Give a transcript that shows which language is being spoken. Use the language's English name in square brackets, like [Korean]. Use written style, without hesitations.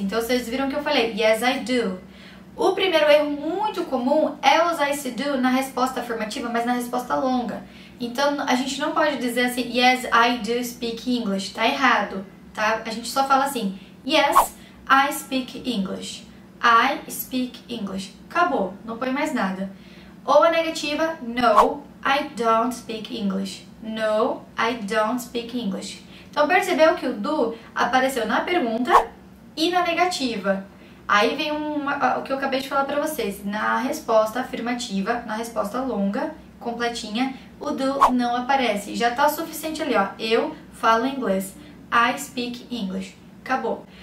[Portuguese] Então, vocês viram que eu falei [English] yes, I do. [Portuguese] O primeiro erro muito comum é usar esse do na resposta afirmativa, mas na resposta longa. Então, a gente não pode dizer assim, [English] yes, I do speak English. [Portuguese] Tá errado, tá? A gente só fala assim, [English] yes, I speak English. I speak English. [Portuguese] Acabou, não põe mais nada. Ou a negativa, [English] no, I don't speak English. No, I don't speak English. [Portuguese] Então, percebeu que o do apareceu na pergunta e na negativa. Aí vem o que eu acabei de falar pra vocês. Na resposta afirmativa, na resposta longa, completinha, o do não aparece. Já tá o suficiente ali, ó. Eu falo inglês. [English] I speak English. [Portuguese] Acabou.